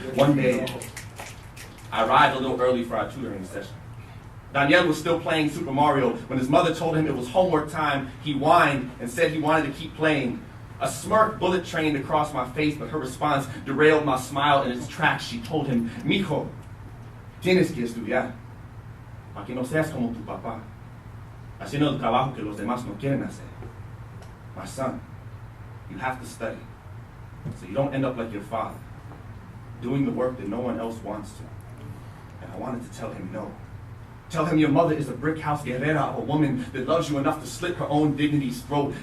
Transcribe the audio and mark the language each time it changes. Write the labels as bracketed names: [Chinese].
[English] One day, I arrived a little early for our tutoring session. Daniel was still playing Super Mario when his mother told him it was homework time. He whined and said he wanted to keep playing. A smirk bullet trained across my face, but her response derailed my smile in its tracks. [Spanish] She told him, "Mijo, tienes que estudiar, para que no seas como tu papá, haciendo el trabajo que los demás no quieren hacer. [English] My son, you have to study, so you don't end up like your father, doing the work that no one else wants to." And I wanted to tell him no. Tell him your mother is a brick house guerrera, a woman that loves you enough to slit her own dignity's throat.